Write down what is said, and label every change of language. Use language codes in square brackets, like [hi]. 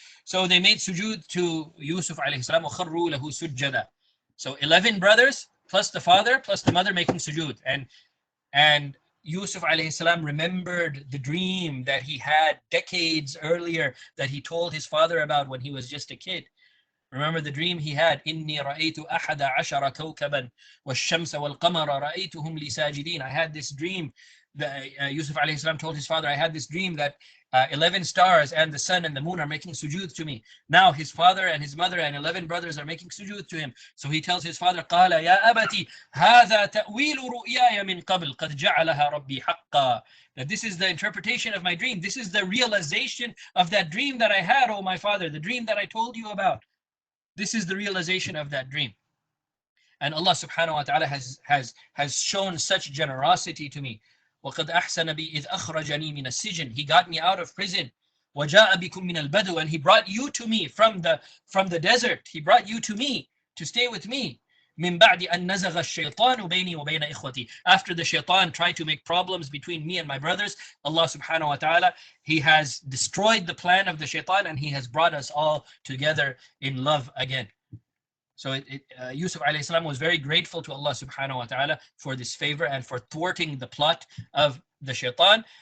[en] So they made sujood to Yusuf alayhi salam, [ar] وَخَرُّوا لَهُ سُجَّدًا. [en] So 11 brothers, plus the father, plus the mother making sujood. And Yusuf alayhi salam remembered the dream that he had decades earlier that he told his father about when he was just a kid. Remember the dream he had, [ar] إِنِّي رَأَيْتُ أَحَدَ عَشَرَ كَوْكَبًا وَالشَّمْسَ وَالْقَمَرَ رَأَيْتُهُمْ لِي سَاجِدِينَ. [en] I had this dream that Yusuf alayhi salam told his father, I had this dream that 11 stars and the sun and the moon are making sujood to me. Now his father and his mother and 11 brothers are making sujood to him. So he tells his father, [ar] قَالَ يَا أَبَتِ هَذَا تَأْوِيلُ رُؤْيَايَ مِنْ قَبْلِ قَدْ جَعَلَهَا رَبِّي حَقًّا. [en] That this is the interpretation of my dream. This is the realization of that dream that I had, oh my father, the dream that I told you about. This is the realization of that dream. And Allah subhanahu wa ta'ala has shown such generosity to me. [ar] وَقَدْ أَحْسَنَ بِي إِذْ أَخْرَجَنِي مِنَ السِّجْنِ. [en] He got me out of prison. [ar] وَجَاءَ بِكُم مِنَ الْبَدْوِ. [en] And he brought you to me from the desert. He brought you to me to stay with me. [ar] من بعد أن نزغ الشيطان بيني وبين إخوتي. [en] After the shaitan tried to make problems between me and my brothers, Allah subhanahu wa ta'ala, He has destroyed the plan of the shaitan and He has brought us all together in love again. So Yusuf alayhi salam was very grateful to Allah subhanahu wa ta'ala for this favor and for thwarting the plot of the shaitan.